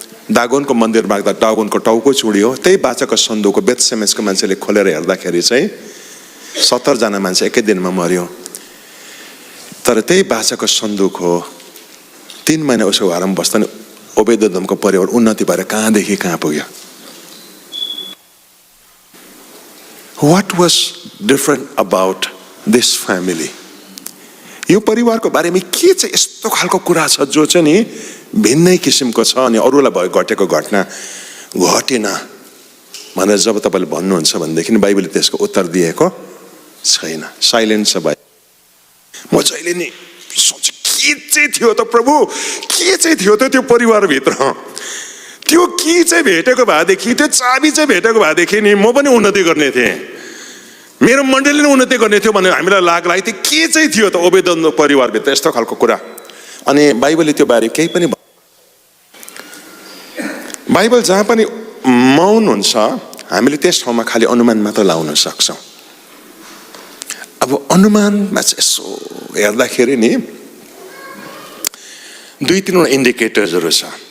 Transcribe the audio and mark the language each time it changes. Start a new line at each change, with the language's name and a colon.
Nepali: दागोनको मन्दिर माग्दा दागोनको टाउको चुडियो। त्यही बाचाको सन्दुकको बेथसेमेसको मान्छेले खोलेर हेर्दाखेरि चाहिँ 70 जना मान्छे एकै दिनमा मर्यो। तर त्यही बाचाको सन्दुक हो 3 महिना उसको घरमा बस्दा नि ओबेदेदोमको परिवार उन्नति भएर कहाँदेखि कहाँ पुग्यो।
English: What was different about this family?
Nepali: यो परिवारको बारेमा के चाहिँ यस्तो खालको कुरा छ जो चाहिँ नि भिन्नै किसिमको छ अनि अरूलाई भयो घटेको घटना घटेन भनेर जब तपाईले भन्नुहुन्छ भनेदेखि बाइबलले त्यसको उत्तर दिएको छैन। साइलेन्ट छ भाइ। म जहिले नि सोच के चाहिँ थियो त प्रभु, के चाहिँ थियो त त्यो परिवारभित्र, त्यो के चाहिँ भेटेको भएदेखि, त्यो चाबी चाहिँ भेटेको भएदेखि नि म पनि उन्नति गर्ने थिएँ, मेरो मण्डलीले उन्नति गर्ने थियो भनेर हामीलाई लाग्यो। के चाहिँ थियो त ओबेदेदोम परिवारभित्र यस्तो खालको कुरा। अनि बाइबलले त्यो बारे केही पनि बाइबल जहाँ पनि मौन हुन्छ हामीले त्यस ठाउँमा खालि अनुमान मात्र लाउन सक्छौँ। अब अनुमानमा चाहिँ यसो हेर्दाखेरि नि 2-3 इन्डिकेटर्सहरू छ।